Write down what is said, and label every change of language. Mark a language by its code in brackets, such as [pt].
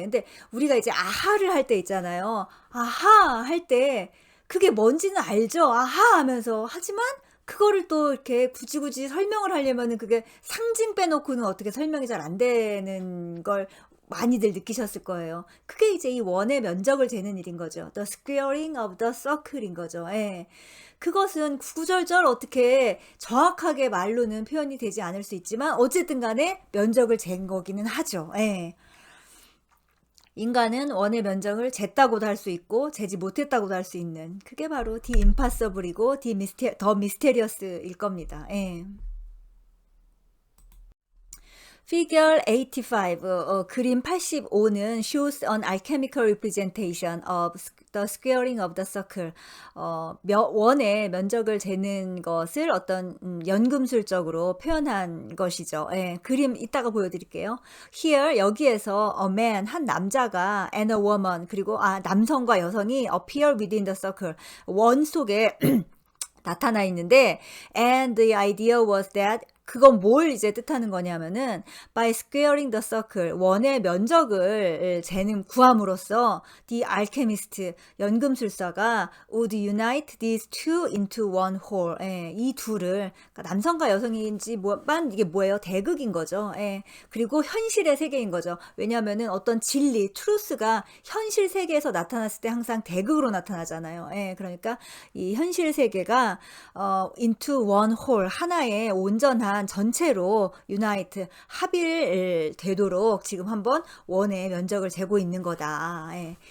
[ko] 근데 우리가 이제 아하를 할 때 있잖아요. 아하 할 때 그게 뭔지는 알죠. 아하 하면서. 하지만 그거를 또 이렇게 굳이 설명을 하려면은 그게 상징 빼놓고는 어떻게 설명이 잘 안 되는 걸 많이들 느끼셨을 거예요. 그게 이제 이 원의 면적을 재는 일인 거죠. [en] The squaring of the circle인 거죠. [ko] 예. 그것은 구구절절 어떻게 정확하게 말로는 표현이 되지 않을 수 있지만 어쨌든 간에 면적을 잰 거기는 하죠. 예. 인간은 원의 면적을 쟀다고도 할 수 있고 재지 못했다고도 할 수 있는, 그게 바로 [en] the impossible [ko] 이고 [en] the mysterious [ko] 일 겁니다. 예. [en] Figure 85, [ko] 그림 85는 [en] shows an alchemical representation of the squaring of the circle. [ko] 원의 면적을 재는 것을 어떤 연금술적으로 표현한 것이죠. 예, 그림 이따가 보여드릴게요. [en] Here, [ko] 여기에서 [en] a man, [ko] 한 남자가 [en] and a woman, [ko] 그리고 남성과 여성이 [en] appear within the circle, [ko] 원 속에 나타나 있는데, [en] and the idea was that, [ko] 그건 뭘 이제 뜻하는 거냐면은 [en] by squaring the circle, [ko] 원의 면적을 재는 구함으로써 [en] the alchemist, [ko] 연금술사가 [en] would unite these two into one whole. [ko] 예, 이 둘을, 그러니까 남성과 여성인지 이게 뭐예요? 대극인 거죠. 예, 그리고 현실의 세계인 거죠. 왜냐면은 어떤 진리, truth가 현실 세계에서 나타났을 때 항상 대극으로 나타나잖아요. 예, 그러니까 이 현실 세계가 [en] into one whole, [ko] 하나의 온전한 전체로 unite, 합일되도록 지금 한번 원의 면적을 재고 있는 거다. 예.